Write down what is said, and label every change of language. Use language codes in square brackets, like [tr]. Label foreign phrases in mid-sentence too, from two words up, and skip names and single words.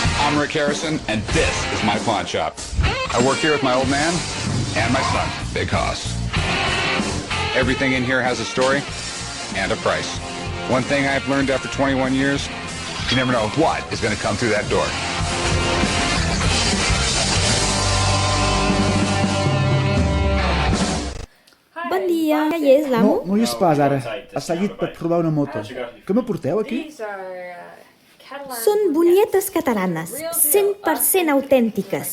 [en] I'm Rick Harrison, and this is my pawn shop. I work here with my old man and my son, Big Hoss. Everything in here has a story and a price. One thing I've learned after 21 years, you never know what is going to come through that door. [ca] Bon dia, ja hi és l'amo? No hi és pas, ara. Ha seguit per provar una moto. Què m'aporteu aquí? Són bonyetes catalanes, 100% autèntiques.